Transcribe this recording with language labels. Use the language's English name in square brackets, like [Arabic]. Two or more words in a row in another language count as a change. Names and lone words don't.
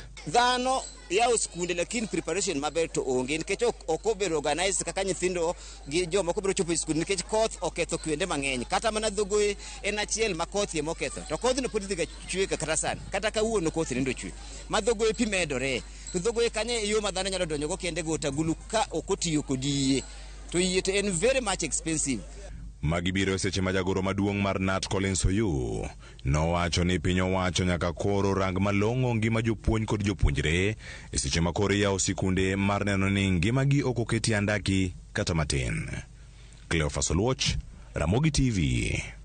[Luo (Kenya and Tanzania)] Dhano yawo skunde lakini preparation maber to onge nikech ok obedo organized kaka nyithindo gi joma ok obedo chopo skunde nikech koth oketho kuonde mang'eny. Kata mana Dhogoe en achiel ma koth ye moketho. To koth no pod dhiga chwe kata san. Kata kawuono koth nindo chwe. Ma Dhogoe pi medore. To Dhogoe kanye yo ma dhano nyalo donjo go kende go tagulu ka ok otiyo kod yie. To yie to en [English] very much expensive. [Luo (Kenya and Tanzania)] Magibiro seche ma jagoro maduong' mar Nat Collins Oyuu nowacho ni piny owacho nyaka koro rang malong'o ngima jopuonj kod jopuonjre e seche ma koro yawo sikunde mar neno ni ngimagi ok oketi andaki kata matin. Cleophas Oluoch, Ramogi TV.